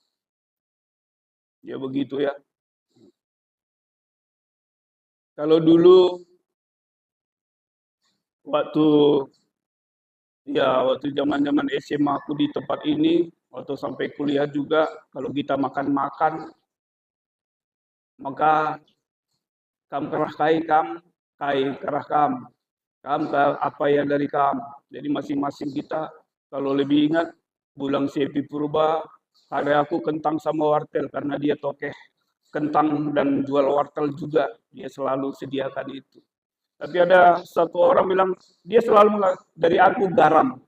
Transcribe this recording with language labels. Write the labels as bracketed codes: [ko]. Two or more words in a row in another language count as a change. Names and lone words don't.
[id] Ya begitu ya. Kalau dulu waktu zaman-zaman SMA aku di tempat ini, waktu sampai kuliah juga, kalau kita makan-makan, [btx] maka kam kerah kai kerah kam apa yang dari kam. [id] Jadi masing-masing kita, kalau lebih ingat, bulang Sepi Purba, ada aku kentang sama wartel, karena dia tokeh kentang dan jual wartel juga, dia selalu sediakan itu. Tapi ada satu orang bilang, dia selalu dari aku garam.